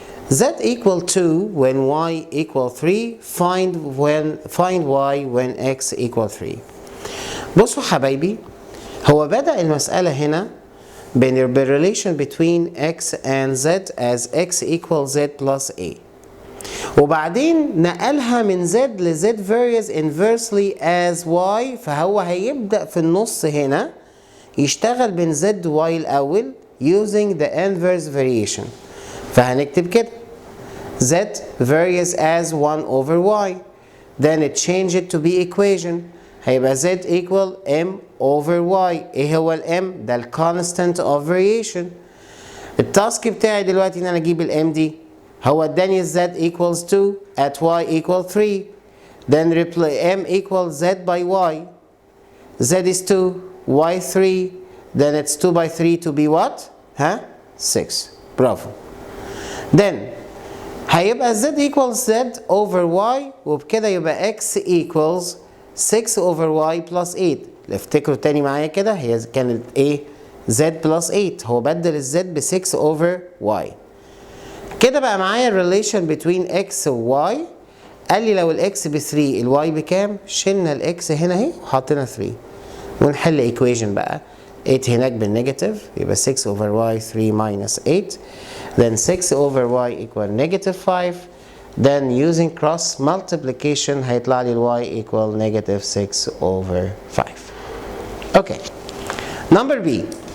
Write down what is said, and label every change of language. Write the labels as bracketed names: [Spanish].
[English] Z equal 2 when y equal 3. Find y when x equal 3. [Arabic] بصوا حبايبي، هو بدأ المسألة هنا بال [English] relation between x and z as x equals z plus a. [Arabic] وبعدين نقلها من z ل z [English] varies inversely as y، [Arabic] فهو هيبدأ في النص هنا يشتغل بين z و y الأول [English] using the inverse variation. [Arabic] فهنكتب كده [English] z varies as 1 over y. Then it change it to be equation. [Arabic] هيبقى [English] z equal m over y. [Arabic] ايه هو الm؟ ده [English] constant of variation. [Arabic] التاسك بتاعي دلوقتي ان انا اجيب الm دي. هو اداني z equals 2 at y equal 3. [English] Then replace m equals z by y. z is 2, y 3. Then it's 2 by 3 to be what? 6. [Arabic] برافو. [English] Then [Arabic] هيبقى [English] z equals z over y، [Arabic] وبكده يبقى [English] x equals 6 over y plus 8. [Arabic] افتكروا تاني معايا كده، هي كانت ايه؟ z plus 8. هو بدل الz ب 6 over y. كده بقى معايا الريليشن between x و y. قال لي لو الاكس ب 3 الواي بكام؟ شلنا الاكس هنا اهي وحطينا 3 ونحل ايكويشن بقى. 8 هناك بالنيجاتيف يبقى 6 over y 3 minus 8. [English] Then 6 over y equal negative 5. Then using cross multiplication [Arabic] هيطلع لي [English] y equal negative 6 over 5. Okay. Number B.